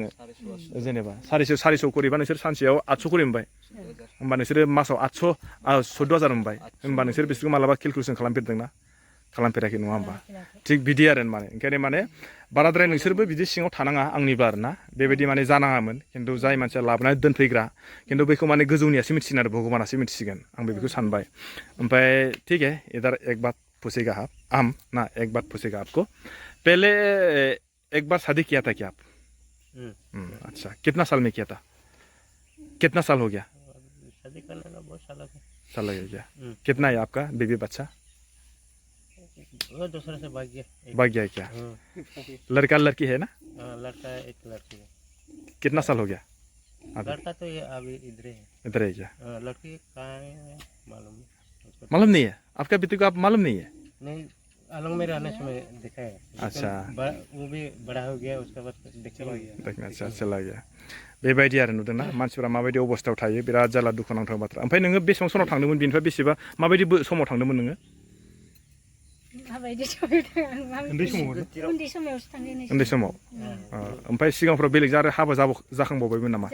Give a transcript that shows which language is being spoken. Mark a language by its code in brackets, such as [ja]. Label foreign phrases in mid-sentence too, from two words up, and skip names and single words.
[brx] आङो जेनेबा 400 करिबा नोंसोर सानसेयाव 800 करि मोनबाय होमबा नोंसोरो मासाव 800 14000 मोनबाय होमबा नोंसोर बिसोरखौ मालाबा केलकुलेसन खालामफेरदोंना खालामफेराखै नङा होमबा थिग बिदि आरो माने ओंखायनो माने बाराद्राय नोंसोरबो बिदि सिङाव थानाङा आंनिबा आरोना बेबायदि माने जानाङामोन खिन्थु जाय मानसिया लाबोनानै दोनफैग्रा खिन्थु बेखौ माने गोजौनियासो मिथिसिगोन आरो भगबानासो मिथिसिगोन आं बेखौ सानबाय ओमफ्राय [hi] ठीक है इधर एक बात पूछेगा आप ना एक बात पूछेगा आपको पहले एक बार शादी किया था क्या आप अच्छा कितना साल में किया था कितना साल हो गया शादी करने का बहुत साल लग गया कितना है आपका बेबी बच्चा वो दूसरे से भाग गया है क्या लड़का लड़की है ना लड़का एक लड़की है कितना साल हो गया लड़का तो ये अभी इधर है क्या लड़की कहाँ है मालूम नहीं है आपका बेटे को आप मालूम नहीं है नहीं अलग में रहने समय देखा है अच्छा वो भी बड़ा हो गया उसके बाद देखना अच्छा चला गया [brx] बेबायदि आरो नुदोंना मानसिफोरा माबायदि अबस्थायाव थायो बिराद जारला दुखुनांथाव बाथ्रा ओमफ्राय नोङो बेसेबां समाव थांदोंमोन बेनिफ्राय बेसेबा माबायदि समाव थांदोंमोन नोङो माबायदि उन्दै समावसो थांदों उन्दै समाव ओमफ्राय सिगांफ्राव बेलेगजों आरो हाबा जाखांबावबायमोन नामा